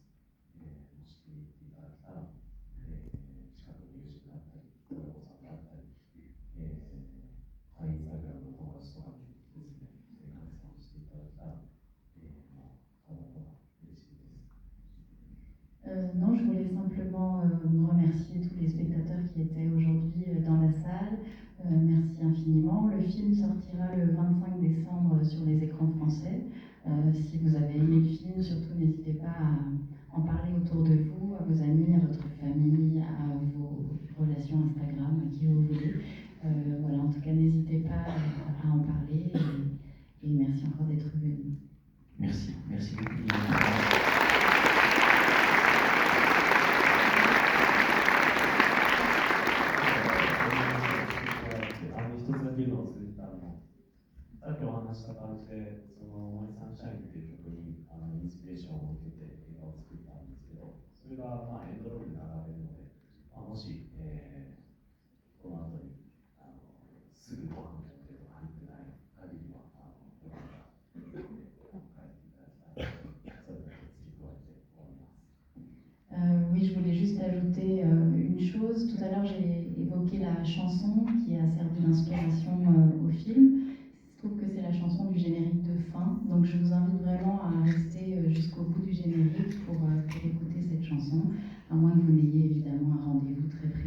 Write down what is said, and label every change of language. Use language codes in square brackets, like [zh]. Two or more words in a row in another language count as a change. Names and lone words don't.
[ja] もし見に行っていただけたら、近くの友人だったり、親御さんだったり、インスタグラムの友達とかにですね、観戦をしていただいたら、ただただ嬉しいです。 [fr] Non, je voulais simplement remercier tous les spectateurs qui étaient aujourd'hui dans la salle. Merci infiniment. Le film sortira le 25 décembre sur les écrans français. Si vous avez aimé le film, surtout n'hésitez pas à en parler autour de vous, à vos amis, à votre famille, à vos relations Instagram, à qui vous voulez. Voilà, en tout cas, n'hésitez pas à en parler et merci encore d'être venu. Merci beaucoup. [ja] 一つだけ言うのを忘れてたさっきお話した感じで、モイサンシャインっていう曲にインスピレーションを受けて映画を作ったんですけど、それがエンドロールに流れるので、もし、この後にすぐご飯をやってとか入ってない限りは、よかったら帰っていただきたい。それだけ付け加えて終わります。 [fr] Oui, je voulais juste ajouter une chose. Tout à l'heure, j'ai évoqué la chanson qui a servi d'inspiration au film. Je trouve que c'est la chanson du générique de fin. Donc, je vous invite vraiment à rester jusqu'au bout du générique pour écouter cette chanson, à moins que vous n'ayez évidemment un rendez-vous très précis.